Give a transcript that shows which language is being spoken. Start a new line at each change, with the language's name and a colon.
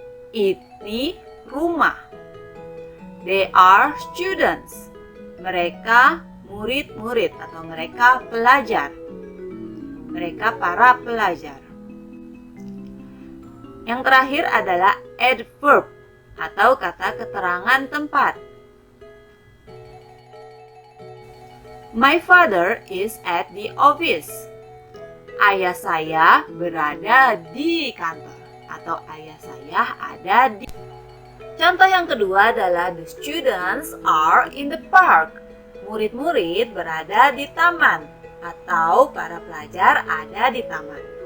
Indonesian: Ini rumah.
English: They are students.
Indonesian: Mereka murid-murid atau mereka pelajar. Mereka para pelajar. Yang terakhir adalah adverb atau kata keterangan tempat.
English: My father is at the office.
Indonesian: Ayah saya berada di kantor atau ayah saya ada di. Contoh yang kedua adalah
English: the students are in the park.
Indonesian: Murid-murid berada di taman atau para pelajar ada di taman.